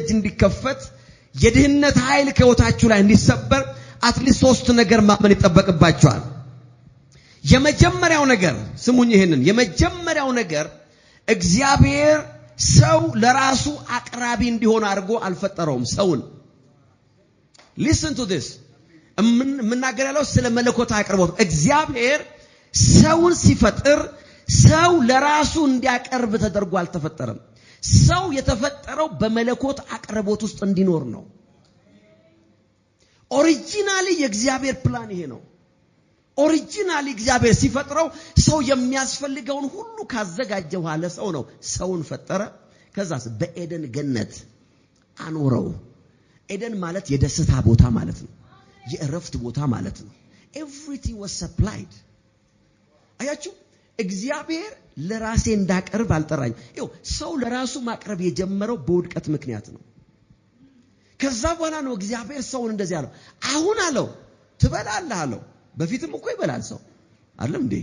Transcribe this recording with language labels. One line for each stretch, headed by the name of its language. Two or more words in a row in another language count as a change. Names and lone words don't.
Amharic: እንዲከፈት፣ የድህነት ኃይል ከህይወታችሁ ላይ እንዲሰበር አትሊስት 3 ነገር ማመን ይጠበቅባችኋል። የመጀመሪያው ነገር ስሙኝ፣ ይሄንን የመጀመሪያው ነገር እግዚአብሔር ሰው ለራሱ አቅራቢ እንዲሆን አድርጎ አልፈጠረውም ሰውን።
English: listen to this
Amharic: ምናገር ያለው ስለ መለኮት አቅርቦት። እግዚአብሔር ሰውን ሲፈጥር ሰው ለራሱ እንዲያቀርብ ተደርጎ አልተፈጠረም። ሰው የተፈጠረው በመለኮት አቅርቦት ውስጥ እንዲኖር ነው። ኦሪጂናሊ የእግዚአብሔር ፕላን ይሄ ነው። ኦሪጂናሊ እግዚአብሔር ሲፈጥረው ሰው የሚያስፈልገውን ሁሉ ካዘጋጀ በኋላ ሰው ነው ሰውን ፈጠረ። ከዛስ በኤደን ገነት አኖረው። ኤደን ማለት የደስታ ቦታ ማለት ነው። የእረፍት ቦታ ማለት ነው።
English: everything was supplied።
Amharic: አያችሁ፣ እግዚአብሔር ለራሴ እንዳቀርብ አልጠራኝ። ይኸው ሰው ለራሱ ማቅረብ የጀመረው በውድቀት ምክንያት ነው። ከዛ በኋላ ነው እግዚአብሔር ሰውን እንደዚህ አለው። አሁን አለው ትበላለህ አለው። በፊትም እኮ ይበላል ሰው አይደለም እንዴ?